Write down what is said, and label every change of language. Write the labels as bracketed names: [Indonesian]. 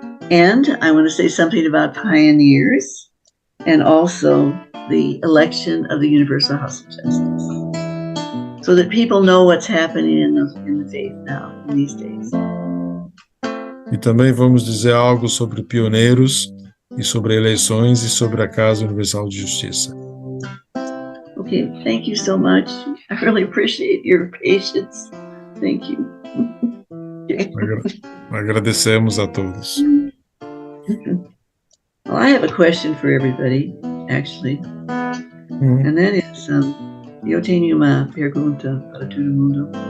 [English] And I want to say something about pioneers and also the election of the Universal House of Justice, so that people know what's happening in the faith now, in these days. [Portuguese] E também vamos dizer algo sobre pioneiros e sobre eleições e sobre a Casa Universal de Justiça. [English] Okay, thank you so much. I really appreciate your patience. Thank you. [Portuguese] Agradecemos a todos. [English] Well, I have a question for everybody, actually. And then it's, [Portuguese] eu tenho uma pergunta para todo mundo.